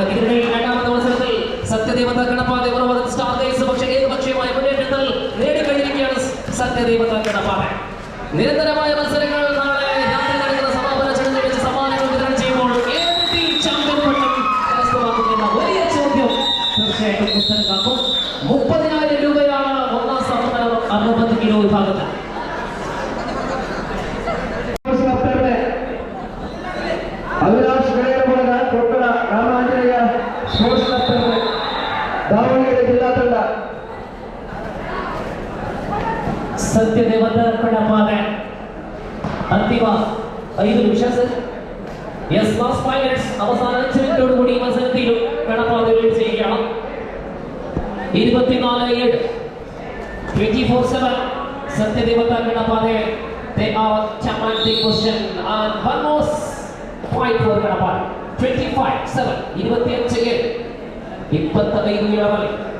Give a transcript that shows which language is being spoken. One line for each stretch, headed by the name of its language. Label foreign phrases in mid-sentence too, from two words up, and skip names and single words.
Malayalam: ഇതിനിടയിൽ രണ്ടാമത്തെ മത്സരത്തിൽ സത്യദേവത ഗണപാതെ സ്റ്റാർ ഗൈസ് പക്ഷേ ഏകപക്ഷീയമായ മുന്നേറ്റത്തിൽ നേടിക്കഴിഞ്ഞിരിക്കുകയാണ് സത്യദേവത ഗണപാതെ. നിരന്തരമായ മത്സരങ്ങൾ നാളെ രാത്രി നടക്കുന്ന സമാപന ചടങ്ങിൽ വെച്ച് സമ്മാനങ്ങൾ വിതരണം ചെയ്യുമ്പോൾ ഏത് ടീം ചാമ്പ്യൻ പട്ടം കരസ്ഥമാക്കുന്ന വലിയ ചോദ്യം തീർച്ചയായിട്ടും ഉത്തരം കാക്കും. 30,000 രൂപയാണ് ഒന്നാം സമ്മാനം 60 കിലോ വിഭാഗത്തിൽ.
Kannada: ಅವಿನಾಶ್ ಗಣೇರಮಠದ ಕೊಪ್ಪಳ ರಾಮಾಂಜನೇಯ ಸ್ಪೋರ್ಟ್ಸ್ ಕ್ಲಬ್ ದಾವಣಗೆರೆ ಜಿಲ್ಲಾ ತಂಡ. ಸತ್ಯದೇವತಾ ಗಣಪಾದೆ ಅಂತಿಮ 5 ನಿಮಿಷ ಸರ್.
English: yes, last 5 minutes.
Malayalam: അവസാന 5 മിനിറ്റോടുകൂടി മത്സരത്തിൽ ഗണപാതെ ലീഡ് ചെയ്യുകയാണ്.
English: 24-7 24/7 സത്യദേവതാ ഗണപാതെ they are commanding position and one more point for Ganapade.
Kannada: 25-7 25-7 25 ಇಳವಲ್ಲಿ.